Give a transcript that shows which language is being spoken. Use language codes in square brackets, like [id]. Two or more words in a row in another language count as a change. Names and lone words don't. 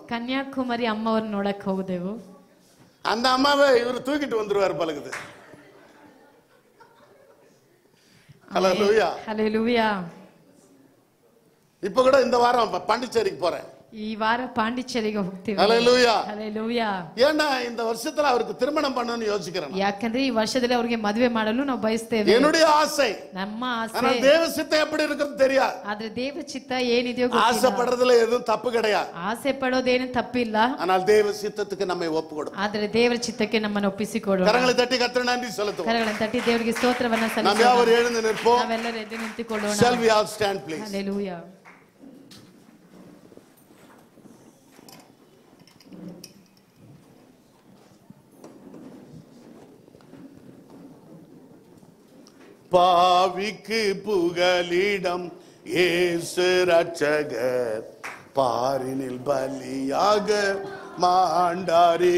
[kn] ಕನ್ಯಾಕುಮಾರಿ ಅಮ್ಮವ್ರನ್ನ ನೋಡಕ್ ಹೋದೆವು. [ta] அந்த அம்மாவை இவர் தூக்கிட்டு வந்துருவாரு பழகுது. ஹalleluya. ஹalleluya. இப்ப கூட இந்த வாரம் பாண்டிச்சேரிக்கு போறேன். [kn] ಈ ವಾರ ಪಾಂಡಿಚೇರಿಗೆ ಹೋಗ್ತೀವಿ. [ta] ஹalleluya. ஹalleluya. ஏன்னா இந்த வருஷத்துல அவருக்கு திருமணம் பண்ணனும்னு யோசிக்கிறேன். [kn] ಯಾಕಂದ್ರೆ ಈ ವರ್ಷದಲ್ಲಿ ಅವರಿಗೆ ಮದುವೆ ಮಾಡಲು ನಾವು ಬಯಸ್ತೇವೆ. [ta] என்னுடைய ஆசை. [kn] ನಮ್ಮ ಆಸೆ. [ta] ஆனா தேவ சித்தம் எப்படி இருக்குன்னு தெரியாது. [kn] ಆದ್ರೆ ದೇವ ಚಿತ್ತ ಏನಿದೆಯೋ ಗೊತ್ತಿಲ್ಲ. [ta] ஆசைப்படுறதுல எதுவும் தப்பு கிடையாது. [kn] ಆಸೆ ಪಡೋದೇನು ತಪ್ಪಿಲ್ಲ. [ta] ஆனால் தேவ சித்தத்துக்கு நம்மை ஒப்புக்கொடுப்போம். [kn] ಆದ್ರೆ ದೇವರ ಚಿತ್ತಕ್ಕೆ ನಮ್ಮನ್ನು ಒಪ್ಪಿಸಿಕೊಡೋಣ. [ta] கரங்களை தட்டி கர்த்தருக்கு நன்றி செலுத்துவோம். [kn] ಕರಗಳನ್ನು ತಟ್ಟಿ ದೇವರಿಗೆ ಸ್ತೋತ್ರವನ್ನ ಸಲ್ಲಿಸೋಣ. [ta] நாம் யாவரும் எழுந்து நிற்போம். [kn] ನಾವೆಲ್ಲರೂ ಎದ್ದು ನಿಂತುಕೊಳ್ಳೋಣ. [en] Shall we all stand please? Hallelujah. [ta] பாவிக்கு புகலிடம் இயேசு ரட்சகர் பாரினில் பலியாக மாண்டாரே.